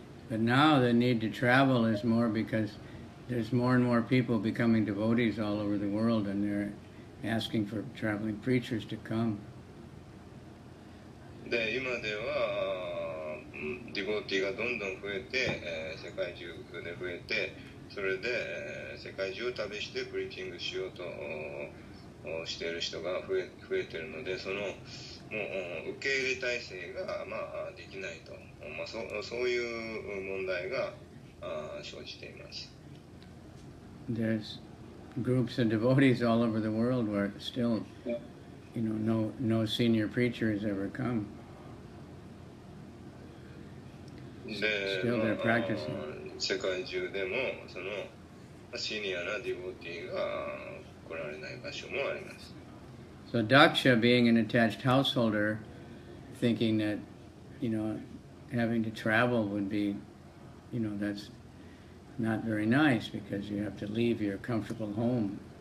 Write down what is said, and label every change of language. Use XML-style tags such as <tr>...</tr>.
<en>But now the need to travel is more because there's more and more people becoming devotees all over the world, and they're asking for traveling preachers to come.</en> <ja>で、今ではディボティがどんどん増えて、世界中で増えて、それで、世界中を旅してプリーチングしようとしている人が増えているので、そのもう受け入れ体制が、まあ、できないと、まあ、そういう問題が生じています。</ja> <en>There's groups of devotees all over the world where still, you know, no senior preacher has ever come. で、 Still they're practicing.</en> <ja>世界中でもそのシニアなディボティが来られない場所もあります。</ja> <en>So Daksha, being an attached householder, thinking that, you know, having to travel would be, you know, that's not very nice because you have to leave your comfortable home.</en>